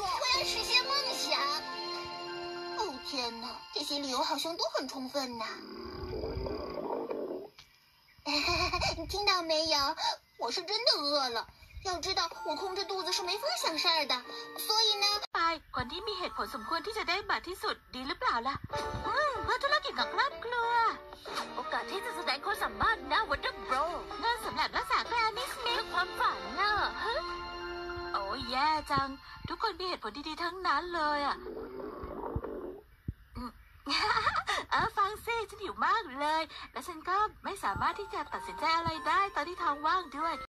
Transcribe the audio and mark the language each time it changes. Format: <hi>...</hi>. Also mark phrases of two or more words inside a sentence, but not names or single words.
<zh>我要实现梦想。哦天哪，这些理由好像都很充分呢。你听到没有？我是真的饿了。要知道，我空着肚子是没法想事儿的。所以呢，</zh> <th>คนที่มีเหตุผลสมควรที่จะได้บัตรที่สุดดีหรือเปล่าล่ะเพื่อธุรกิจของครอบครัวโอกาสที่จะแสดงความสามารถนะวันเดอร์โบรเงินสำหรับรักษาแกรนนี่สมิธความฝันน่ะโอ้ยแย่จังทุกคนมีเหตุผลดีๆทั้งนั้นเลยอ่ะฟังสิฉันหิวมากเลยและฉันก็ไม่สามารถที่จะตัดสินใจอะไรได้ตอนที่ท้องว่างด้วย</th>